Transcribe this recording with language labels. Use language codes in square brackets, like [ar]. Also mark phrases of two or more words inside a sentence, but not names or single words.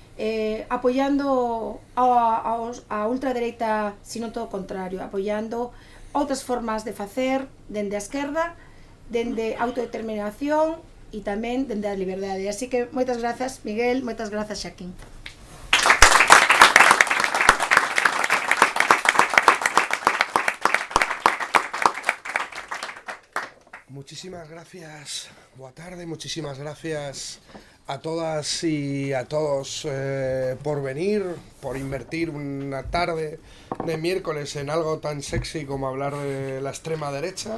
[gl] apoiando a ultradereita, sino todo o contrario, apoiando outras formas de facer dende a esquerda, dende a autodeterminación e tamén dende a liberdade. Así que moitas grazas, Miguel, moitas grazas, Xaquín. [es] Muchísimas gracias, [gl] boa tarde, [es] muchísimas gracias a todas y a todos por venir, por invertir una tarde de miércoles en algo tan sexy como hablar de la extrema derecha.